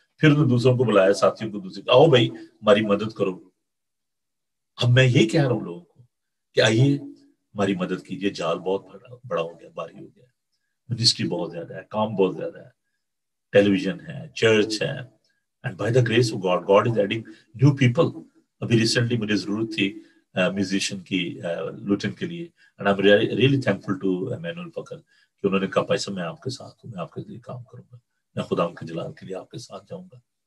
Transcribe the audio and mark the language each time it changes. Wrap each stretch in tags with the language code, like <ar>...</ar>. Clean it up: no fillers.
<ur>پھر انہوں نے دوسروں کو بلایا، ساتھیوں کو دوسرے، آؤ بھائی ہماری مدد کرو. اب میں یہی کہہ رہا ہوں لوگوں کو کہ آئیے ہماری مدد کیجیے. جال بہت بڑا ہو گیا، بھاری ہو گیا، منسٹری بہت زیادہ ہے، کام بہت زیادہ ہے، ٹیلی ویژن ہے، چرچ ہے.</ur> <en>And by the grace of God, God is adding new people.</en> <ur>ابھی ریسنٹلی مجھے ضرورت تھی میوزیشین کی لوٹن کے لیے.</ur> <en>And I'm really thankful to Emmanuel Fakar</en> <ur>کہ انہوں نے کہا پیسہ میں آپ کے ساتھ ہوں، میں آپ کے لیے کام کروں گا، میں خدا کے جلال کے لیے آپ کے ساتھ جاؤں گا.</ur>